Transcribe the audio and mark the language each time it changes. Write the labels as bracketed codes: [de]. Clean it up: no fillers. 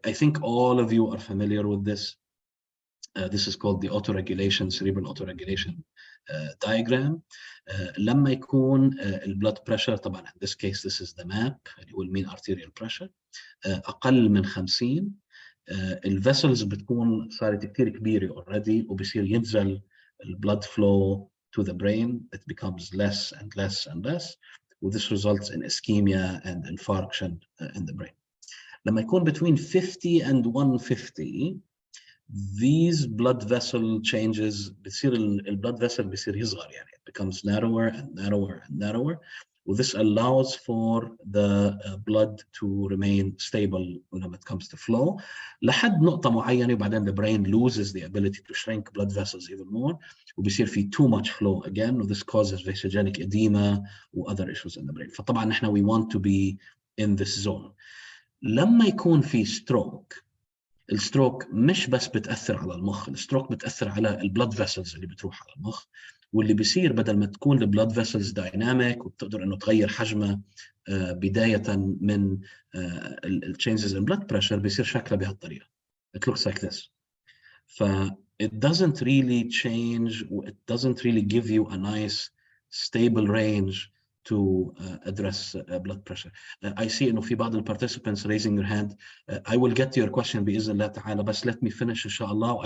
[en] I think all of you are familiar with this. This is called the autoregulation, cerebral autoregulation diagram. [ar] لما يكون [en] blood pressure, [ar] طبعا [en] in this case this is the map, [ar] اللي هو [en] mean arterial pressure, [ar] أقل من [en] 50. [ar] الفيسلز بتكون صارت كتير كبيرة [en] already [ar] وبصير ينزل [en] blood flow to the brain. It becomes less and less and less. This results in ischemia and infarction in the brain. [ar] لما يكون [en] between 50 and 150, these blood vessel changes [ar] بتصير [en] blood vessel [ar] بيصير يصغر, يعني [en] it becomes narrower and narrower and narrower. This allows for the blood to remain stable when it comes to flow [ar] لحد نقطة معينة وبعدين [en] the brain loses the ability to shrink blood vessels even more [ar] وبيصير في [en] too much flow again, and this causes vasogenic edema و other issues in the brain. [ar] فطبعا نحن [en] we want to be in this zone. [ar] لما يكون في stroke, الستروك مش بس بتأثر على المخ, الستروك بتأثر على البلد فيسلز اللي بتروح على المخ, واللي بيصير بدل ما تكون البلد فيسلز دايناميك وبتقدر انه تغير حجمها بداية من التشينجز ان بلد بريشر, بيصير شكلها بهالطريقة. [en] It looks like this. It doesn't really change, it doesn't really give you a nice stable range to address blood pressure. I see [ar] إنه في بعض [en] participants raising their hand. I will get to your question [ar] بإذن الله تعالى, [en] but let me finish [ar] إن شاء الله.